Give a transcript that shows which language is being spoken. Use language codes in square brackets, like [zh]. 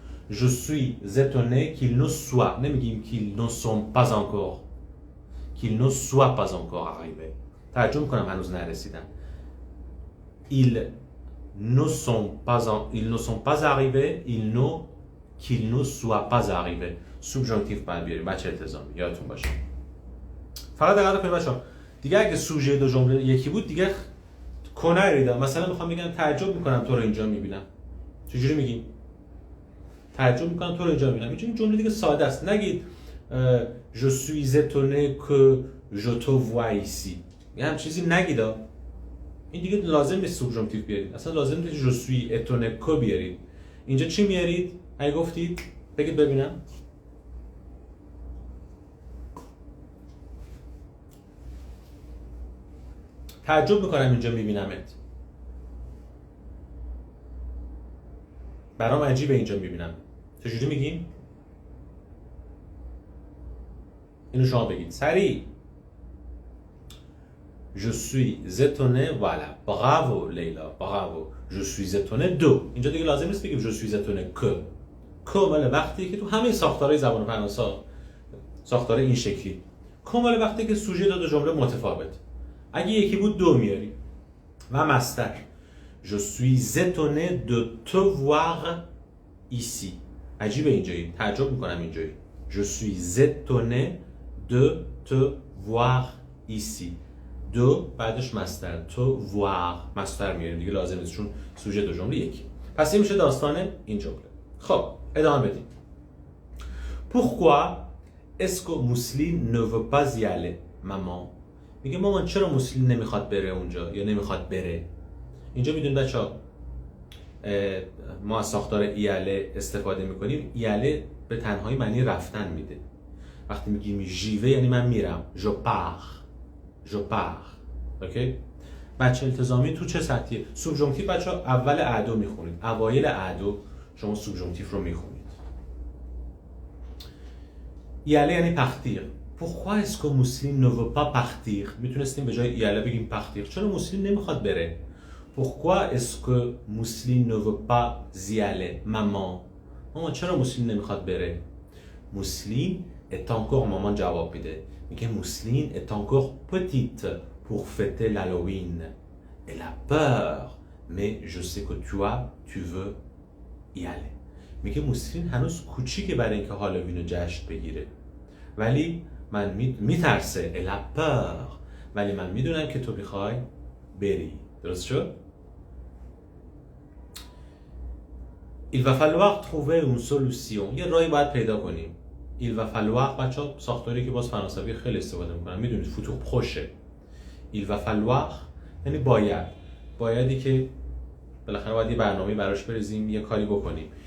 [fr] Je suis étonné qu'il ne soit. [fa] نمیگیم [fr] qu'ils ne sont pas encore. Qu'il ne soit pas encore arrivé. [fa] تعجب میکنم هنوز نرسیدن. [fr] Ils ne sont pas arrivés. Qu'ils ne soient pas arrivés. [fa] سوبژانکتیو باید بیاریم بچه التزامی، یادتون باشه. فقط دقت کنید بچه‌ها، دیگه اگه سوژه دو جمله یکی بود دیگه کنریدا. مثلا میخوام بگم تعجب میکنم تو رو اینجا میبینم، چجوری میگیم؟ تعجب میکنم تو رو اینجا میبینم. این جمله دیگه ساده است. نگید [fr] je suis étonné que je te vois ici. [fa] یه هم چیزی نگید. این دیگه لازم نیست سوبژانکتیو بیارید، اصلا لازم نیست [fr] je suis étonné que [fa] بیارید. اینجا چی میارید؟ اگه گفتید بگید ببینم. تعجب میکنم اینجا میبینمت. برام عجیبه اینجا میبینم. چجوری میگیم؟ اینو شما بگید سریع. [fr] Je suis étonné. Voilà. Bravo لیلا. Bravo. Je suis étonné de. [fa] اینجا دیگه لازم نیست بگیم [fr] je suis étonné que. [fa] که وقتی که تو همه ساختارهای زبان فرانسه ساختار این شکلی. که وقتی که سوژه دو جمله متفاوت. اگه یکی بود دو میاری. و مصدر. [fr] Je suis étonné de te voir ici. [fa] عجیبه اینجایی. تعجب میکنم اینجایی. [fr] Je suis étonné de te voir ici. [fa] دو بعدش مصدر. To voir. مصدر میاریم دیگه لازم نیست چون سوژه دو جمله یکی. پس این میشه داستان این جمله. خب ادامه بدیم. [fr] Pourquoi est-ce que Mousseline ne veut pas y aller, maman? [fa] میگه مامان چرا موسلین نمیخواد بره اونجا یا نمیخواد بره؟ اینجا میدونید بچه‌ها ما از ساختار ایاله استفاده میکنیم. ایاله به تنهایی معنی رفتن میده. وقتی میگیم ژیوه یعنی من میرم. جو پار. اوکی؟ بچه التزامی تو چه سطحیه؟ سوبژانکتیو بچه‌ها اول اعدو میخونید. اوایل اعدو شما سوبژانکتیو رو میخونید. ایاله یعنی پختیر. [fr] Pourquoi est-ce que Mousseline ne veut pas partir? [fa] میتونستیم به جای ایاله بگیم پختیر. چرا موسلین نمیخواد بره؟ [fr] Pourquoi est-ce que Mousseline ne veut pas y aller? [fa] مامان چرا موسلین نمیخواد بره؟ موسلین [fr] est encore [fa] مامان جواب میده. میگه [fr] موسلین est encore petite pour fêter l'Halloween. Elle a peur, mais je sais que tu veux y aller. [fa] میگه موسلین هنوز کوچیکه برای اینکه هالووین رو جشن بگیره. ولی من میترسه. [fr] Elle a peur. [fa] ولی من میدونم که تو میخوای بری. درست شد؟ [fr] Il va falloir trouver une solution. [fa] یه راهی باید پیدا کنیم. [fr] Il va falloir [fa] بچه‌ها ساختاری که باز فرانسوی خیلی استفاده میکنن. میدونید فوتور پروشه. [fr] Il va falloir [fa] یعنی بایدی که بالاخره باید یه برنامه‌ای براش بریزیم، یه کاری بکنیم.